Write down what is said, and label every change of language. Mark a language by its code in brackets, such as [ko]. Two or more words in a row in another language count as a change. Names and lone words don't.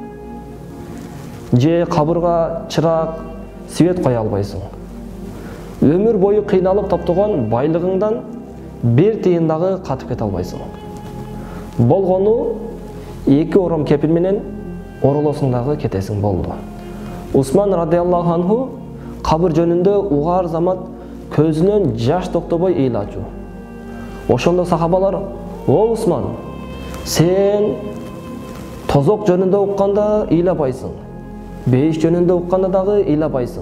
[ky] Же кабырга чырак, свет кое албайсың. Өмүр бою кыйналып топтогон байлыгыңдан бир тыйын дагы катып кете албайсың. Болгону эки ором кепил менен оролосуң дагы кетесиң болду. Усман [ar] رضي الله عنه [ky] кабыр жөнүндө угаар замат көзүнөн жаш токтобой ыйлачу. Ошондо сахабалар: "О Усман, сен тозок жөнүндө укканда ыйлабайсың, бейиш жөнүндө укканда дагы ыйлабайсың.